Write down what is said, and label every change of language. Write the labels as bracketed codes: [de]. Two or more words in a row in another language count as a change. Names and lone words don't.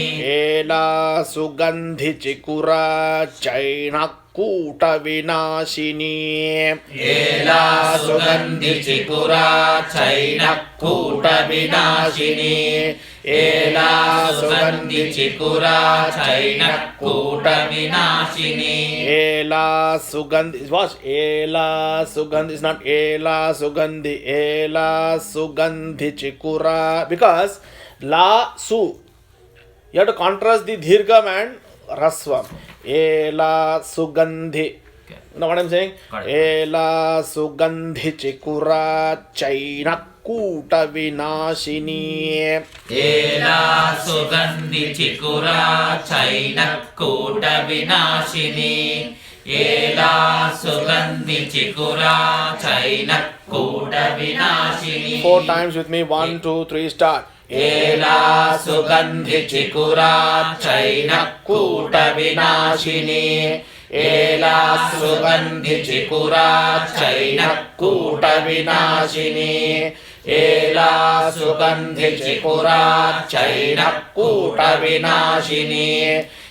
[sa] Ela sugandhi chikura. Chainakuta vinashini. Ela sugandhi chikura. Chainakuta vinashini. Ela sugandhi chikura. Chainakuta vinashini. Ela sugandhi. [en] Watch. [sa] Ela sugandhi [en] is not [sa] ela sugandhi. Ela sugandhi chikura. [en] Because la su. You have to contrast the dhargam and rasvam. [sa] Ela sugandhi. [en] Okay. You know what I'm saying? Got it. [sa] Ela sugandhi chikura chainakuta vinashini. Ela sugandhi chikura. Chainakuta vinashini. Ela sugandhi chikura. Chainakuta vinashini. [en] 4 times with me. 1, 2, 3, start. [sa] Ela sugandhi chikura. Chainakuta vinashini. Ela sugandhi chikura. Chainakuta vinashini. Ela sugandhi chikura. Chainakuta vinashini.